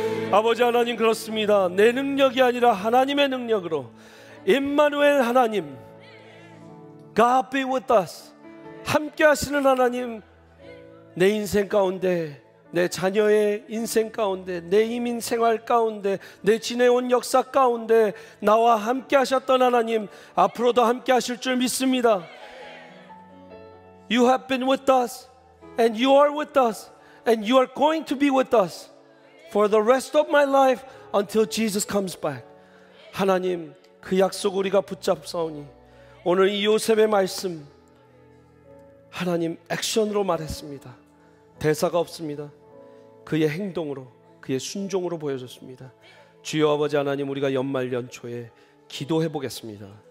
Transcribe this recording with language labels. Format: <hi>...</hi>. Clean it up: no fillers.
<ko>아버지 하나님, 그렇습니다. 내 능력이 아니라 하나님의 능력으로, 임마누엘 하나님,</ko> <en>God be with us,</en> <ko>함께 하시는 하나님, 내 인생 가운데, 내 자녀의 인생 가운데, 내 이민 생활 가운데, 내 지내온 역사 가운데 나와 함께 하셨던 하나님, 앞으로도 함께 하실 줄 믿습니다.</ko> <en>You have been with us, and you are with us, and you are going to be with us for the rest of my life until Jesus comes back.</en> <ko>하나님, 그 약속 우리가 붙잡사오니 오늘 이 요셉의 말씀, 하나님 액션으로 말했습니다. 대사가 없습니다. 그의 행동으로, 그의 순종으로 보여줬습니다. 주여 아버지 하나님, 우리가 연말 연초에 기도해 보겠습니다.</ko>